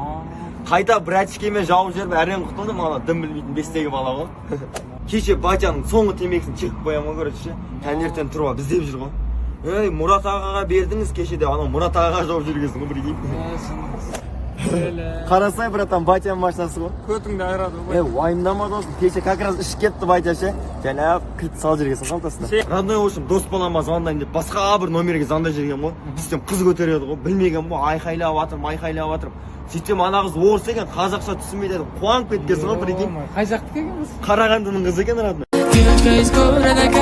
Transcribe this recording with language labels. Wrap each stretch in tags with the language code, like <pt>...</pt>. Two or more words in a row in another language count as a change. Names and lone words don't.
<kk>Қайта братишкемен жауып жіберіп, әрең құтылдым, ана дым білмейтін бестегі бала ғой. Кеше батяның соңғы темекісін чекіп қоямын ғой, короче ше. Таңертең тұрып алып іздеп жүр ғой. Ей, Мұрат ағаға бердіңіз кеше деп, ана Мұрат ағаға жауып жүргенсің ғой, прикинь. Қарасай, братан, батяның машинасы ғой. Көтіңді айырады ғой. Уайымдама досым, кеше</kk> <ru>как раз</ru> <kk>ішіп кетті батя ше. Жаңа кілт салып жүргенсің қалтасына.</kk> <ru>Родной, в общем,</ru> <kk>дос балама звондайын деп басқа бір номерге звондай жүрген ғой. Сөйтсем қыз көтереді ғой, білмеген ғой, айқайлап жатырмын. Сөйтсем ана қыз орыс екен, қазақша түсінбейді дедім. Қуанып кеткенсің ғой, прикинь. Қай жақтікі екен біз? Қарағандының қызы екен, родной.</kk>